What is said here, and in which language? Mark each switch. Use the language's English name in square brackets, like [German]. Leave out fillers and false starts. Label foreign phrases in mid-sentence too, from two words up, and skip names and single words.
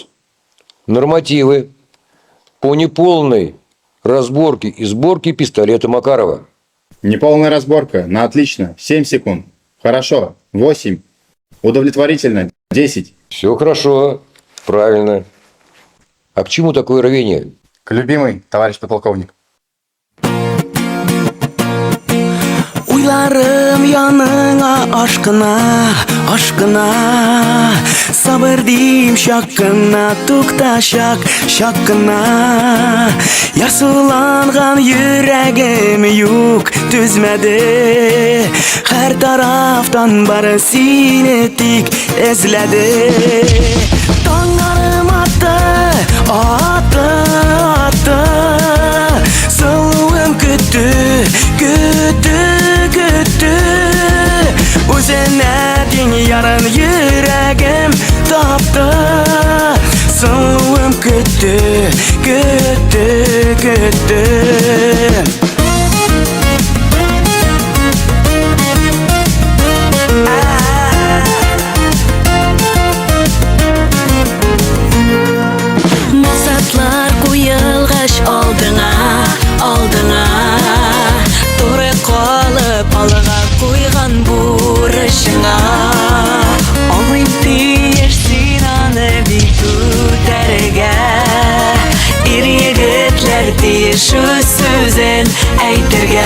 [Russian] Нормативы по неполной разборке и сборке пистолета Макарова. Неполная разборка. На отлично. 7 секунд. Хорошо. 8. Удовлетворительно. 10. Все хорошо, правильно. А к чему такое рвение? К любимый, товарищ подполковник. [Tatar] Уйларым яныңа ашкына, ашкына. Сабыр дим шаккына, тукта шак, шаккына. Ясуланган йөрәгем юк түзмәде. Һәр тарафтан бары сине тик эзләде. Таңнарым атты, атты, атты. Сылуым көтті, көтті, көтті. Өзіне тең ярын йөрәгем тапты. Сылуым көтті, көтті, көтті. Масатлар куелгач алдыңа, алдыңа. Туры калып алга куйган бурычыңа. Алмыйм тиешсин аны бик күтәргә. Ир егетләр тиеш үз сүзен әйтергә.